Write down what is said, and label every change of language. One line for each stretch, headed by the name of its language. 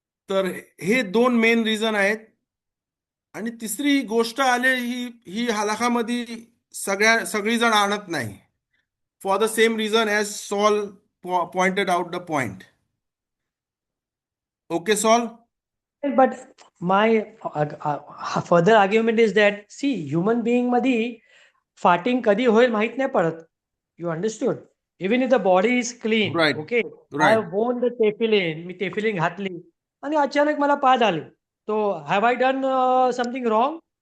Marathi: तर हे दोन मेन रिझन आहेत आणि तिसरी गोष्ट आले ही ही हलाखामध्ये सगळी जण आणत नाही
English: for the same reason as Saul pointed out the point okay Saul But my further argument is that, see, human being
Marathi: मध्ये farting कधी होईल माहित नाही पडत.
English: You understood? Even if the body is clean, right okay, I right worn the tefillin,
Marathi: मी tefillin घातली आणि अचानक मला पाद आली.
English: So have I done something wrong?